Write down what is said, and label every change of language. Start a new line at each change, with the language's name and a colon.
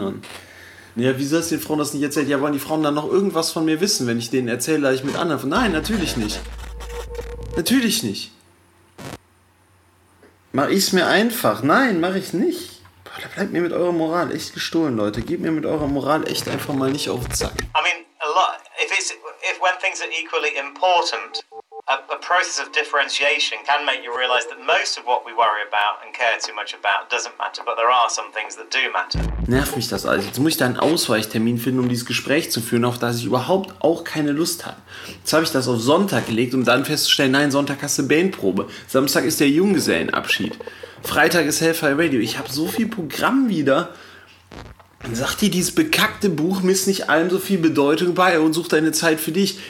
German: Und ja, wie soll es den Frauen das nicht erzählen? Ja, wollen die Frauen dann noch irgendwas von mir wissen, wenn ich denen erzähle, dass ich mit anderen... Nein, natürlich nicht. Natürlich nicht. Mach ich's mir einfach? Nein, mach ich nicht. Boah, da bleibt mir mit eurer Moral echt gestohlen, Leute. Gebt mir mit eurer Moral echt einfach mal nicht auf den Sack.
English: I mean, a lot. If when things are equally important, a process of differentiation can make you realize that most of what we worry about and care too much about doesn't matter, but there are some things that do matter.
German: Nervt mich das alles. Jetzt muss ich da einen Ausweichtermin finden, um dieses Gespräch zu führen, auf das ich überhaupt auch keine Lust habe. Jetzt habe ich das auf Sonntag gelegt, um dann festzustellen, nein, Sonntag hast du Bandprobe. Samstag ist der Junggesellenabschied. Freitag ist Hellfire Radio. Ich habe so viel Programm wieder. Sagt dir, dieses bekackte Buch misst nicht allem so viel Bedeutung bei und sucht deine Zeit für dich.